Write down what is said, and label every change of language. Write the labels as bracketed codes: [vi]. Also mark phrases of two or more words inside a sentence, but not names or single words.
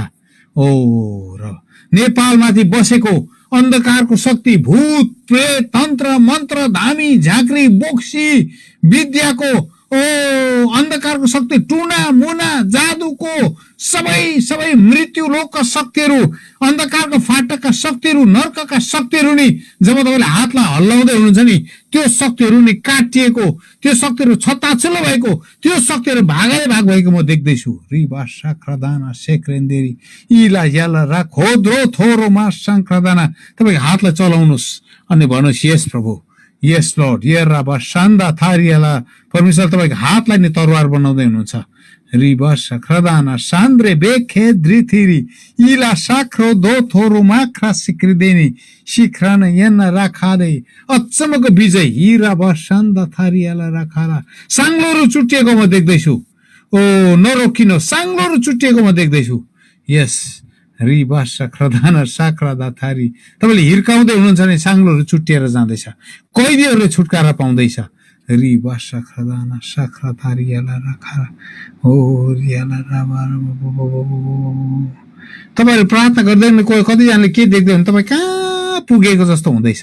[ne] ओ र नेपालमाथि बसेको अन्धकारको शक्ति, भूत प्रेत तन्त्र मन्त्र धामी झाँक्री बोक्सी विद्याको अन्धकारको शक्ति, टुना मुना जादुको सबै मृत्यु लोकका शक्तिहरू, अन्धकारको फाटकका शक्तिहरू, नर्कका शक्तिहरू नि जब तपाईँले हातलाई हल्लाउँदै हुनुहुन्छ नि, त्यो शक्तिहरू नि काटिएको, त्यो शक्तिहरू छत्ताछुल्लो भएको, त्यो शक्तिहरू भागै भाग भएको म देख्दैछु। रिबा साख्रादाना सेक्रेन्देरी इला याला रा खोद्रो थोरो मा साङ्ख्रादाना। तपाईँको हातलाई चलाउनुहोस् अनि भन्नुहोस् यस प्रभु, [en] yes Lord यराबा सान्दा थारियाला। [ne] परमेश्वर तपाईँको हातलाई नै तरवार बनाउँदै हुनुहुन्छ। रिबा साख्रादाना सान्द्रे बेखे द्रिथिरी इला साख्रो दो थोरो माख्रा सिक्रिदेनी शिखरान यन्ना राखादे। अचम्मको विजय हिराबा सान्दा थारियाला राखाला। साङ्लोहरू चुटिएको म देख्दैछु। ओ नरोकिनो, साङ्लोहरू चुटिएको म देख्दैछु। यस रिबा साख्रादाना साख्रादा थारी। तपाईँले हिर्काउँदै हुनुहुन्छ भने साङ्लोहरू चुटिएर जाँदैछ, कैदीहरूले छुटकारा पाउँदैछ। रिबा साख्रादाना साख्रा थारियाला राखाला हो रियाला राबा। तपाईँहरू प्रार्थना गर्दैन, कतिजनाले के देख्दै हुनुहुन्छ, तपाईँ कहाँ पुगेको जस्तो हुँदैछ।